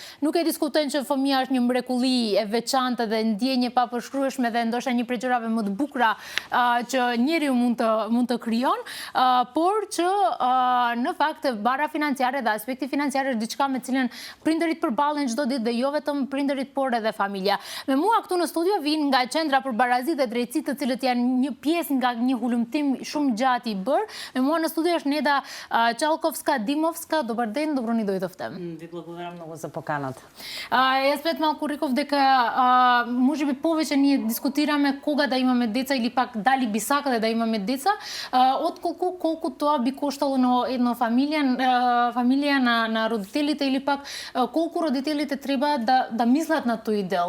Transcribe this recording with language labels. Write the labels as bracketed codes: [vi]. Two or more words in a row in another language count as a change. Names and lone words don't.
[sq] Nuk e diskutojmë që fëmia është një mrekulli e veçantë dhe ndjenje pa përshkrueshme dhe ndoshta një prej gjërave më të bukura që njeriu mund të krijon, por që në fakt bara financiare dhe aspekti financiar është diçka me cilën prindërit përballen çdo ditë dhe jo vetëm prindërit por edhe familja. Me mua këtu në studio vijnë nga Qendra për Barazi dhe Drejtësi, të cilët janë një pjesë nga një hulumtim shumë gjatë i bërë. Me mua në studio është Neda Çalковска-Димовска. [mk] Добър ден, добро ни дојдовте. Ви благодарам много за поканата. Јас пред малку реков дека можеби повеќе ние дискутираме кога да имаме деца или пак дали би сакале да имаме деца, отколку колку тоа би коштало на една фамилија на родителите или пак колку родителите треба да мислат на тој дел.